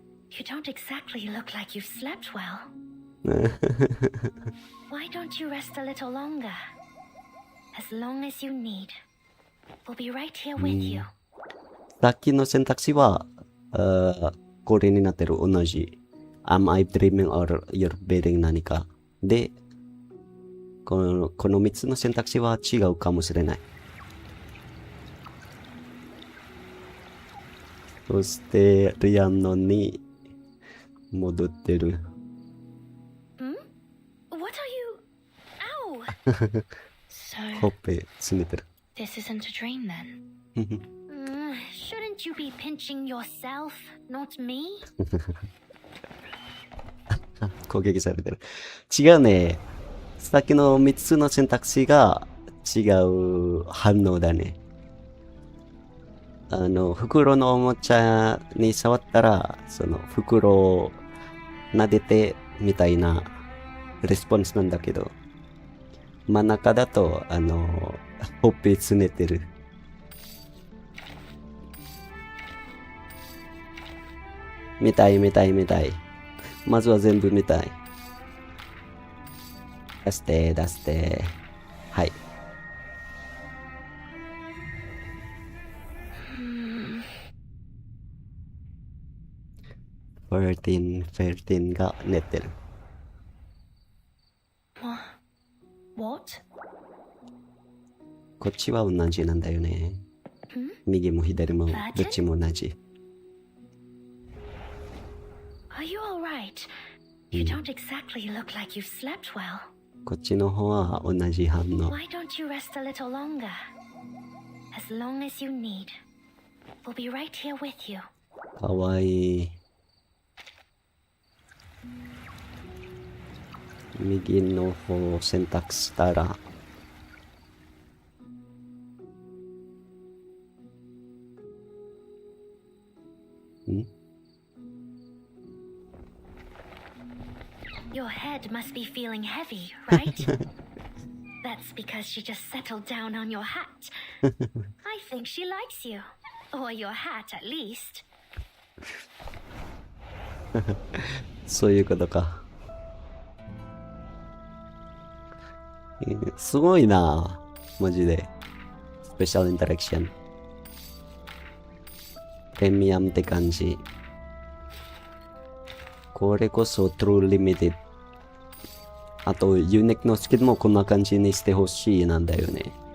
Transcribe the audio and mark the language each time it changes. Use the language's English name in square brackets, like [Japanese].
[English] You don't exactly look like you've slept well. Why don't you rest a little longer? As long as you need. We'll be right here with you. [Japanese] さっきの選択肢は、これになってる。同じ。 [English] Am I dreaming or you're breathing [Japanese] 何か。で、この3つの選択肢は違うかもしれない。そして、リアンノに戻ってる。 [English] What are you? Ow! So, [Japanese] ほっぺつねてる。 [English] this isn't a dream then? Shouldn't you be pinching yourself, not me? [Japanese] 攻撃されてる。違うね。さっきの3つの選択肢が違う反応だね。袋のおもちゃに触ったら、その袋を撫でてみたいなレスポンスなんだけど、真ん中だと、ほっぺつねてる。見たい。まずは全部見たい。出して。はい。 13が寝てる。 [English] What? [Japanese] こっちは同じなんだよね。右も左もどっちも同じ。 [English] Are you alright? You don't exactly look like you've slept well. [Japanese] こっちの方は同じ反応。 [English] Why don't you rest a little longer? As long as you need. We'll be right here with you. [Japanese] かわいい。右の方を選択したら、 [English] Your head must be feeling heavy, right? That's because she just settled down on your hat. I think she likes you. Or your hat, at least. [Japanese] そういうことか。すごいな。マジで。スペシャルインタラクション。プレミアムって感じ。これこそ True Limited。あと、ユニークのスキルもこんな感じにしてほしいなんだよね。